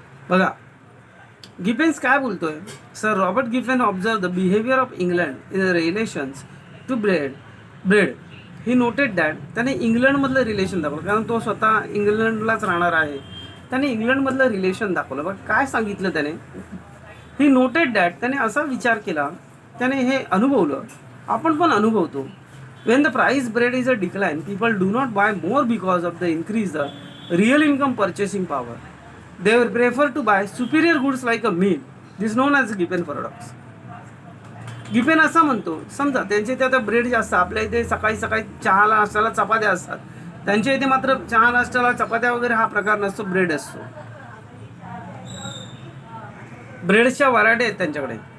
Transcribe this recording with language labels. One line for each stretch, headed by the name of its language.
Marathi: बघा गिफेन्स काय बोलतोय.
English: Sir Robert Giffen observe the behaviour of England in relations to bread. He noted that.
Marathi: त्याने इंग्लंडमधलं relation दाखवलं कारण तो स्वतः इंग्लंडलाच राहणार आहे. त्याने इंग्लंडमधलं रिलेशन दाखवलं. बघा काय सांगितलं त्याने.
English: He noted that.
Marathi: त्याने असा विचार केला, त्याने हे अनुभवलं, आपण पण अनुभवतो.
English: When the price bread is a decline people do not buy more because of the increase the real income purchasing power. They will prefer to buy superior goods like a meat. This is known as Giffen paradox.
Marathi: Giffen असा म्हणतो, समजा त्यांच्या इथे आता bread जास्त, आपल्या इथे सकाळी सकाळी चहाला नाश्त्याला चपात्या असतात, त्यांच्या इथे मात्र चहा नाश्त्याला चपात्या वगैरे हा प्रकार नसतो, ब्रेड असतो. ब्रेडच्या व्हरायटी आहेत त्यांच्याकडे.